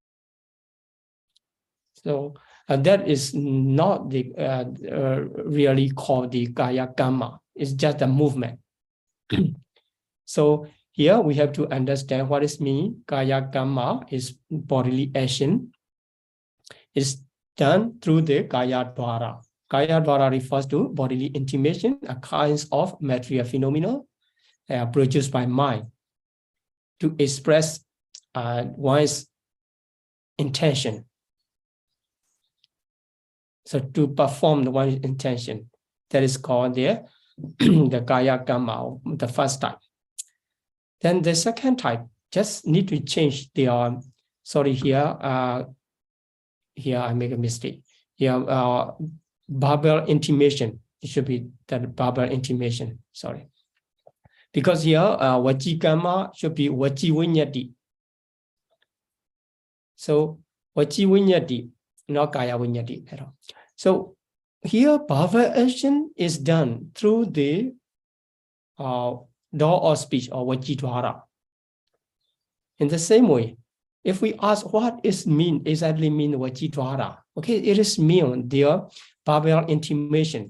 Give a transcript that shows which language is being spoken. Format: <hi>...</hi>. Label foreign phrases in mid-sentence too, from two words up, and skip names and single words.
<en>So that is not the really called the</en> <pi>kaya karma.</pi> <en>It's just a movement. So here we have to understand what it means.</en> <pi>Kaya karma</pi> <en>is bodily action. It's done through the</en> <pi>kaya dwara. Kaya dwara</pi> <en>refers to bodily intimation, a kind of material phenomena produced by mind to express one's intention. So to perform one's intention, that is called the</en> <pi>kaya karma,</pi> <en>the first type. Then the second type, just need to change the, sorry, here I make a mistake. Here, verbal intimation, it should be that verbal intimation, sorry. Because here,</en> <pi>vaci karma</pi> <en>should be</en> <pi>vaci vinyati.</pi> <en>So,</en> <pi>vaci vinyati,</pi> <en>not</en> <pi>kaya vinyati</pi> <en>at all. So, here, verbal action is done through the door of speech or</en> <pi>vaci dwara.</pi> <en>In the same way, if we ask what is exactly mean</en> <pi>vaci dwara,</pi> <en>okay, it is mean their verbal intimation.</en>